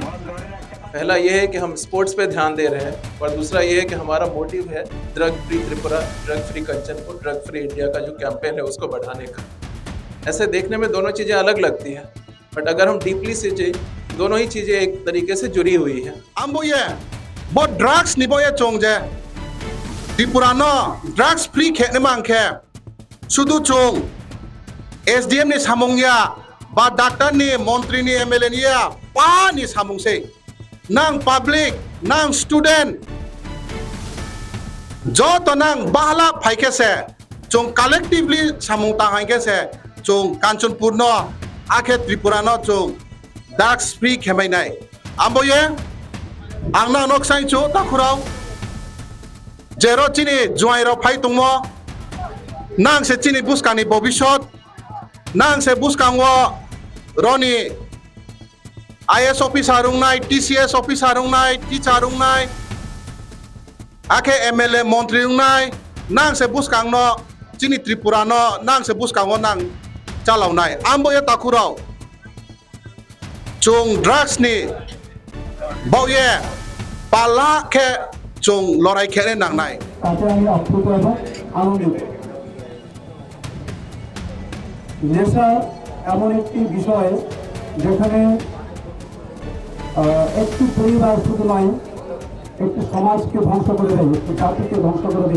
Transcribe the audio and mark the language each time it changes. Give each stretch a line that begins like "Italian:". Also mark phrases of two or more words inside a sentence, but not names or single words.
Hindi: पहला ये है कि हम स्पोर्ट्स पे ध्यान दे रहे हैं और दूसरा ये है कि हमारा मोटिव है
English: drug free
Hindi: त्रिपुरा,
English: drug free
Hindi: कंचनपुर,
English: drug free
Hindi: इंडिया का जो कैंपेन है उसको बढ़ाने का। ऐसे देखने में दोनों चीज़ें अलग लगती हैं, बट अगर हम डीपली से दोनों ही चीज़ें एक तरीके से जुड़ी हुई हैं।
Kok Borok: वो ड्रग्स निबोये चोंगजे त्रिपुरा नो
English: drugs free
Kok Borok: खेने मांगे सुदु चोंग एसडीएम ने सामुंगया बा डॉक्टर ने मंत्री ने एमएलए ने पा ने सामुंग से नांग पब्लिक नांग स्टूडेंट जो तो नांग बाहला फाइके से चोंग कलेक्टिवली सामुंग तांगे से चोंग कांचनपुर नो आखे त्रिपुरा नो चोंग ड्रग्स फ्री खेमाई नाय आम्बोये आंना नक्साई चो ताखुराव जेरो चिनी जुआइरो फाइ तुंगो नांग से चिनी बुस्कानी भविष्यत नांग से बुस्कांगो रनि
English: IAS officer
Kok Borok: रुंगनाय
English: TCS officer
Kok Borok: रुंगनाय टीचर रुंगनाय आखे एमएलए मंत्री रुंगनाय नांग से बुस्कांगनो चिनी त्रिपुरा नो नांग से बुस्कांगो नांग चालावनाय आम्बो ये ताखुराव चोंग ड्रग्स नि बावये पाला के चोंग लड़ाई खेले नांगनाय
Bangla: নেশা এমন একটি বিষয় যেখানে একটি পরিবার শুধু নয় একটি সমাজকে ধ্বংস করে দেয়, একটি জাতিকে ধ্বংস করে দেয়।